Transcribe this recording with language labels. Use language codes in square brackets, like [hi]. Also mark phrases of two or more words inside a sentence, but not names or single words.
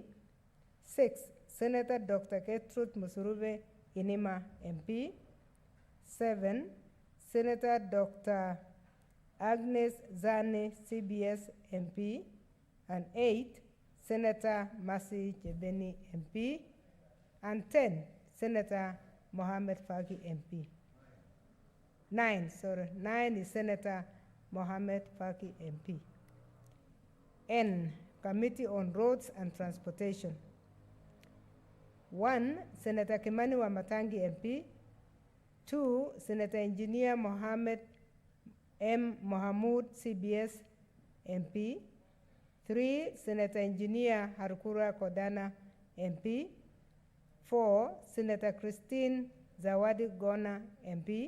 [en] 6. Senator Dr. Gertrude Musurube Inima MP. 7. Senator Dr. Agnes Zane, CBS MP. And 8. Senator Masi Jebeni MP. And 10. Senator Mohammed Faki MP. 9 is Senator Mohammed Faki MP. N. Committee on Roads and Transportation. 1. Senator Kimani Wamatangi MP. 2. Senator Engineer Mohammed M. Mohamud, CBS MP. 3. Senator Engineer Harukura Kodana MP. 4. Senator Christine Zawadi Gona MP.